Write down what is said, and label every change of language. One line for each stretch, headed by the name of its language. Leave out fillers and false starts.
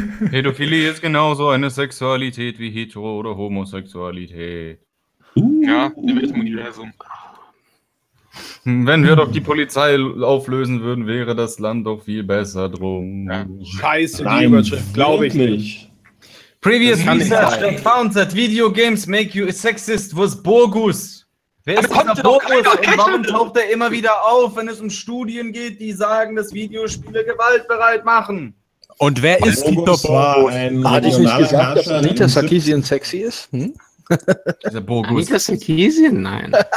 German: Pädophilie ist genauso eine Sexualität wie Hetero- oder Homosexualität. Ja, in welchem Universum? Wenn wir doch die Polizei auflösen würden, wäre das Land doch viel besser drum. Ja. Scheiße, die Überschrift, glaube ich nicht.
English: Previous research that found that video games make you a sexist was bogus.
German: Wer ist dieser Bogus und warum taucht er immer wieder auf, wenn es um Studien geht, die sagen, dass Videospiele gewaltbereit machen? Und wer ist dieser Bogus? Hatte ich nicht gesagt, dass Anita Sarkeesian sexy ist? Dieser Bogus. Anita Sarkeesian? Nein.